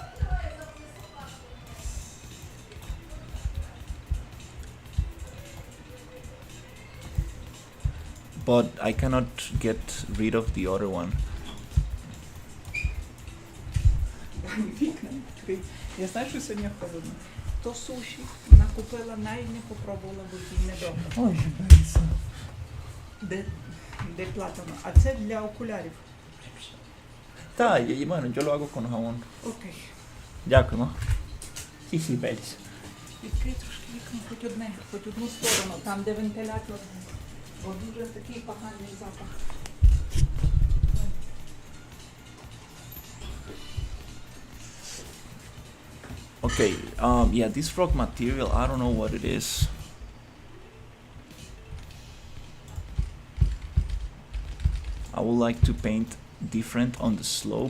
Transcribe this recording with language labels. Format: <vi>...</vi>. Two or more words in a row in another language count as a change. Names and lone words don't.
<en>But I cannot get rid of the other one.</en> <uk>відкрити. Я знаю, що сьогодні холодно. То суші вона купила, навіть не попробувала, бо їй недобре. Ой, Бейса. Де платано. А це для окулярів. Та,</uk> <es>bueno, yo lo hago con jabón.</es> <uk>Окей. Дякуємо. Хі-хі, Бейс. Відкрий трошки вікно, хоч одну сторону, там де вентилятор. Бо дуже такий поганий запах.</uk> <en>Okay, yeah, this frog material, I don't know what it is. I would like to paint different on the slope.</en>